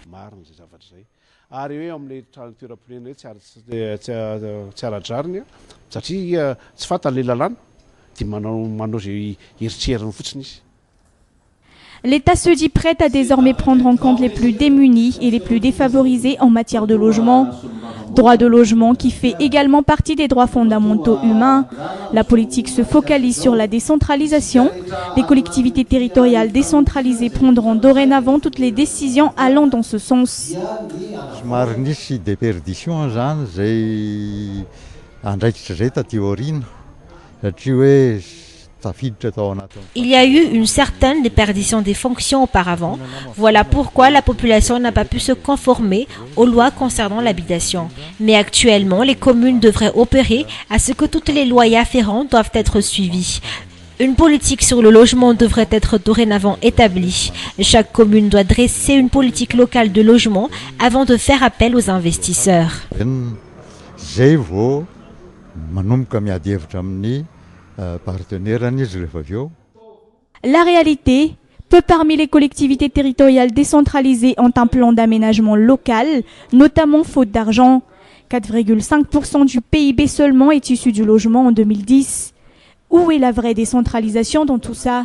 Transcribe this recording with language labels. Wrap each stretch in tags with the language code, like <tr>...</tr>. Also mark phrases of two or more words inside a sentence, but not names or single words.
<fr>L'État se dit prêt à désormais prendre en compte les plus démunis et les plus défavorisés en matière de logement. Droit de logement qui fait également partie des droits fondamentaux humains. La politique se focalise sur la décentralisation. Les collectivités territoriales décentralisées prendront dorénavant toutes les décisions allant dans ce sens.</fr> <mg>Somary nisy déperdition zany zay andraikitra zay taty aoriana satria hoe tafiditra tao anatin'ny.</mg> <fr>Il y a eu une certaine déperdition des fonctions auparavant. Voilà pourquoi la population n'a pas pu se conformer aux lois concernant l'habitation. Mais actuellement, les communes devraient opérer à ce que toutes les lois y afférentes doivent être suivies. Une politique sur le logement devrait être dorénavant établie. Chaque commune doit dresser une politique locale de logement avant de faire appel aux investisseurs.</fr> <mg>Zay vao manomboka miady hevitra amin'ny partenaire-any izy rehefa avy eo.</mg> <fr>La réalité, peu parmi les collectivités territoriales décentralisées ont un plan d'aménagement local, notamment faute d'argent. 4,5% du PIB seulement est issu du logement en 2010. Où est la vraie décentralisation dans tout ça?</fr>